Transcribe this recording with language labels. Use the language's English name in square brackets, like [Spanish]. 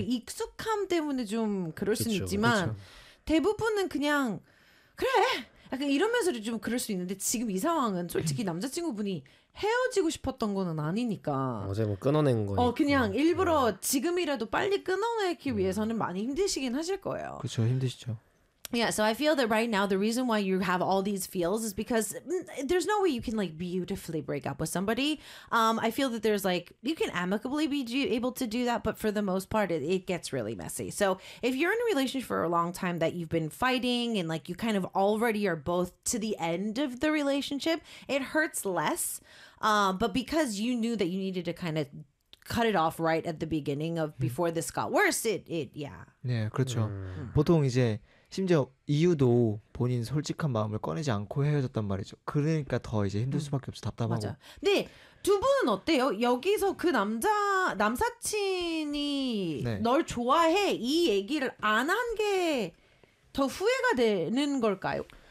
[Korean] 익숙함 때문에 좀 그럴 수는 있지만 그쵸. 대부분은 그냥 그래 약간 이러면서 좀 그럴 수 있는데 지금 이 상황은 솔직히 남자친구분이 헤어지고 싶었던 거는 아니니까 어제 뭐 끊어낸 거 그냥 일부러 지금이라도 빨리 끊어내기 위해서는 많이 힘드시긴 하실 거예요. 그렇죠. 힘드시죠. [English] Yeah, so I feel that right now the reason why you have all these feels is because there's no way you can like beautifully break up with somebody. I feel that there's like, you can amicably be able to do that, but for the most part, it gets really messy. So if you're in a relationship for a long time that you've been fighting and like you kind of already are both to the end of the relationship, it hurts less. But because you knew that you needed to kind of cut it off right at the beginning of before this got worse, it yeah. [Korean] 네, 그렇죠. 보통 이제 심지어 이유도 본인 솔직한 마음을 꺼내지 않고 헤어졌단 말이죠. 그러니까 더 이제 힘들 수밖에 없어 답답하고. 맞아. 근데 두 분은 어때요? 여기서 그 남사친이 네. 널 좋아해 이 얘기를 안 한 게 더 후회가 되는 걸까요?